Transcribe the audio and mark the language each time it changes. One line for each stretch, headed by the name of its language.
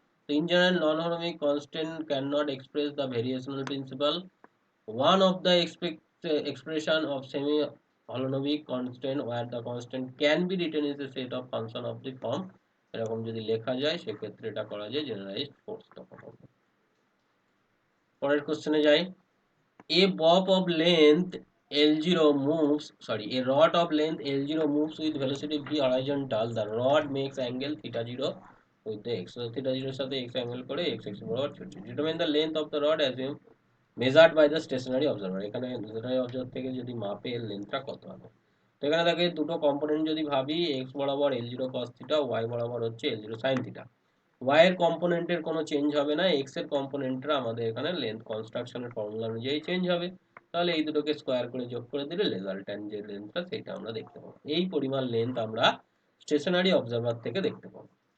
English: তো in general non holonomic constant can not express the variational principle, one of the expression of semi holonomic constant where the constant can be written as a set of function of the form,
Bangla: এরকম যদি লেখা যায় সেক্ষেত্রে এটা করা যায় generalised force তখন হবে।
English: পরের কোশ্চেনে যাই, a bob of length L0 moves, sorry, a rod of length L0 moves with velocity v horizontal, the rod makes angle theta 0 with the x, so theta 0
Bangla: এর সাথে x অ্যাঙ্গেল করে x x বরাবর চলছে,
English: determine the length of the rod assume measured by the stationary observer,
Bangla: এখানে stationery observer থেকে যদি মাপে এর লেন্থটা কত হবে। তো এখানে দেখে দুটো কম্পোনেন্ট যদি ভাবি, এক্স বরাবর L zero cos theta, Y বরাবর হচ্ছে L zero sine theta, Y এর কম্পোনেন্টের কোনো চেঞ্জ হবে না, এক্স এর কম্পোনেন্টটা আমাদের এখানে লেন্থ কনস্ট্রাকশনের ফর্মুলা অনুযায়ী চেঞ্জ হবে, তাহলে এই দুটোকে স্কোয়ার করে যোগ করে দিলে রেজাল্ট্যান্ট যে লেন্থটা সেটা আমরা দেখতে পাবো, এই পরিমাণ লেন্থ আমরা স্টেশনারি অবজারভার থেকে দেখতে পাবো।